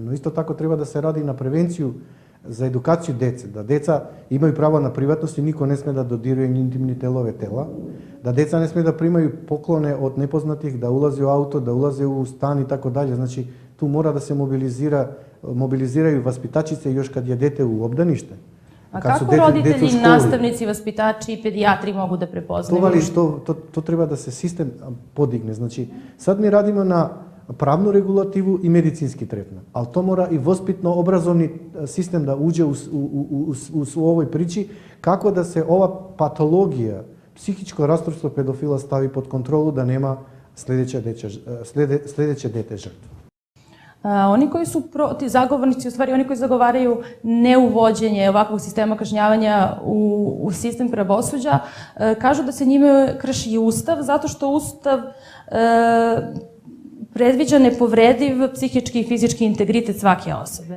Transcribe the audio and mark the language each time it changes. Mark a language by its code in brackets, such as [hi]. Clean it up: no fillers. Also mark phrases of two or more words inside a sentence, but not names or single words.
[sr] No isto tako treba da se radi na prevenciju za edukaciju dece, da deca imaju pravo na privatnost i niko ne sme da dodiruje intimni delove tela, da deca ne sme da primaju poklone od nepoznatih, da ulaze u auto, da ulaze u stan i tako dalje. Znači, tu mora da se mobiliziraju vaspitačice još kad je dete u obdanište. A kako roditelji, nastavnici, vaspitači i pedijatri mogu da prepoznaju? To treba da se sistem podigne. Znači, sad mi radimo na правну регулативу и медицински третман. Ал то мора и воспитно-образовни систем да уđe у овој причи, како да се ова патологија, психичко расстройство педофила стави под контролу, да нема следеće dete žrtva. Oni koji su zagovornici, u stvari oni koji zagovaraju neuvođenje ovakvog sistema kažnjavanja u sistem pravosuđa, kažu da se njime krši i Ustav, zato što Ustav predviđa nepovrediv psihički i fizički integritet svake osobe.